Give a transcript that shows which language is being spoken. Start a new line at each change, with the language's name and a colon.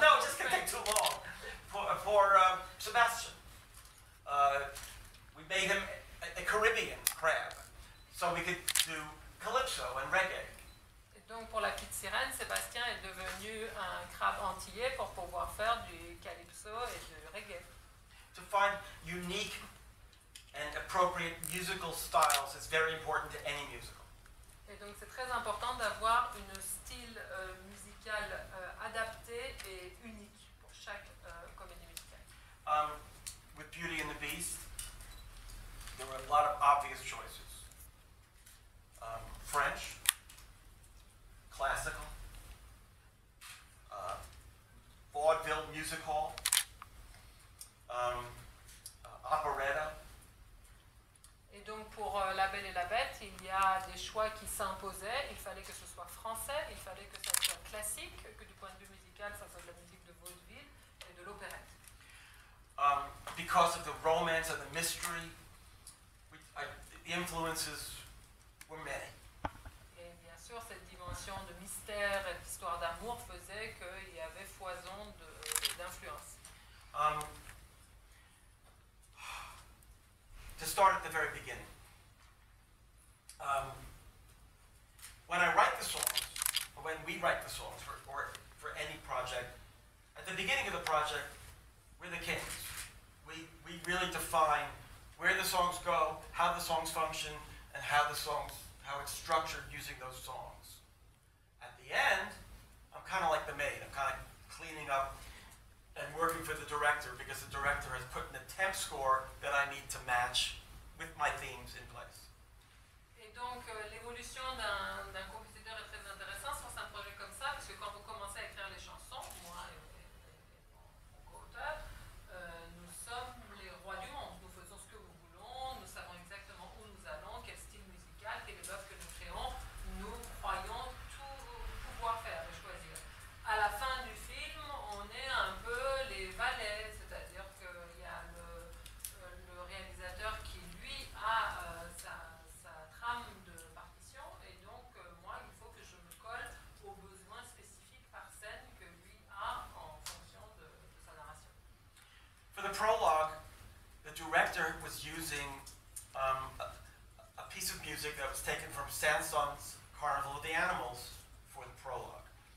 English: No, just gonna take too long. For Sebastian, we made him a Caribbean crab, so we could do calypso and reggae.
French: Et donc pour La Petite Sirène, Sébastien est devenu un crabe antillais pour pouvoir faire du calypso et du reggae.
English: To find unique and appropriate musical styles is very important to any musical.
French: Et donc c'est très important d'avoir un style musical adapté et unique pour chaque comédie musicale.
English: With Beauty and the Beast, there were a lot of obvious choices. French, classical, vaudeville music hall, operetta.
French: Et donc pour La Belle et la Bête, il y a des choix qui s'imposaient. Il fallait que ce soit français, il fallait que ça soit classique, que du point de vue musical, ça soit de la musique de vaudeville et de l'opérette.
English: Because of the romance and the mystery, the influences were many.
French: Et bien sûr, cette dimension de mystère et d'histoire d'amour faisait qu'il y avait foison d'influences.
English: To start at the very beginning, when I write the songs, or when we write the songs for any project, at the beginning of the project, we're the kings. We really define where the songs go, how the songs function, and how it's structured using those songs. At the end, I'm kind of like the maid. I'm kind of cleaning up and working for the director because the director has put in a temp score that I need to match with my themes in place.
French: Et donc l'évolution d'un compositeur est très intéressante sur un projet comme ça, parce que quand vous commencez à écrire les chansons, moi et mon co-auteur, nous sommes les rois du monde. Nous faisons ce que nous voulons, nous savons exactement où nous allons, quel style musical, quelle est l'œuvre que nous créons. Nous croyons tout pouvoir faire et choisir. À la fin du film, on est un peu les valets, c'est-à-dire qu'il y a le réalisateur qui, lui, a sa trame de partition, et donc moi, il faut que je me colle aux besoins spécifiques par scène que lui a en fonction de sa narration.
English: For the prologue, the director was using a piece of music that was taken from Saint-Saëns' Carnival of the Animals for the prologue.